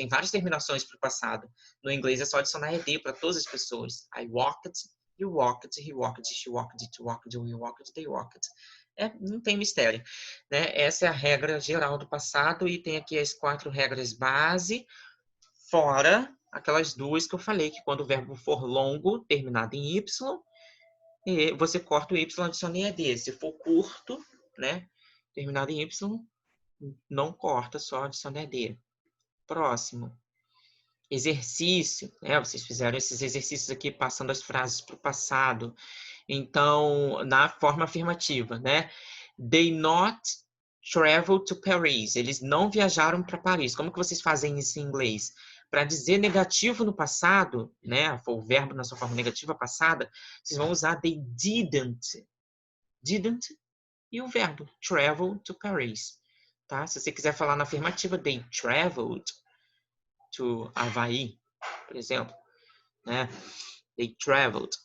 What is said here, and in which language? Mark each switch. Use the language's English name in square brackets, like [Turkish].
[Portuguese] Tem várias terminações para o passado. No inglês é só adicionar ED para todas as pessoas. [English] I walked, you walked, he walked, she walked, it walked, we walked, they walked. [Portuguese] Não tem mistério, né? Essa é a regra geral do passado e tem aqui as 4 regras base, fora aquelas 2 que eu falei, que quando o verbo for longo, terminado em Y, você corta o Y e adiciona ED. Se for curto, né? Terminado em Y, não corta, só adiciona ED. Próximo. Exercício, né? Vocês fizeram esses exercícios aqui passando as frases para o passado. Então, na forma afirmativa, né? [English] They not travel to Paris. [Portuguese] Eles não viajaram para Paris. Como que vocês fazem isso em inglês? Para dizer negativo no passado, né? O verbo na sua forma negativa passada, vocês vão usar [English] they didn't. [Portuguese] Didn't e o verbo [English] travel to Paris, [Portuguese] tá? Se você quiser falar na afirmativa, [English] they traveled to Havaí, [Portuguese] por exemplo, né? [English] They traveled.